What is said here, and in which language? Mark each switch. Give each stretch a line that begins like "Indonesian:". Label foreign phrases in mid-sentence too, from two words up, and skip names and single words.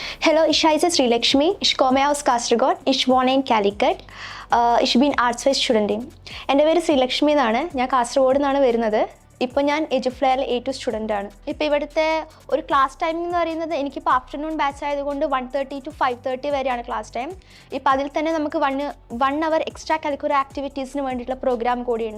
German: Hello, ich heiße Sreelakshmi. Ich komme aus Kasaragod. Ich wohne in Calicut. Ich bin Arts-Wise Studentin.
Malayalam: എൻ്റെ പേര് ശ്രീലക്ഷ്മി എന്നാണ്. ഞാൻ കാസർഗോഡ് നിന്നാണ് വരുന്നത്. ഇപ്പോൾ ഞാൻ Eduflair A2 സ്റ്റുഡൻ്റ് ആണ്. ഇപ്പോൾ ഇവിടുത്തെ ഒരു
English: class timing
Malayalam: എന്ന് പറയുന്നത് എനിക്കിപ്പോൾ
English: afternoon batch
Malayalam: ആയതുകൊണ്ട് 1:30 to 5:30 വരെയാണ്
English: class time.
Malayalam: ഇപ്പോൾ അതിൽ തന്നെ നമുക്ക് 1 hour
English: extra curricular
Malayalam: ആക്ടിവിറ്റീസിന് വേണ്ടിയിട്ടുള്ള പ്രോഗ്രാം കൂടിയുണ്ട്.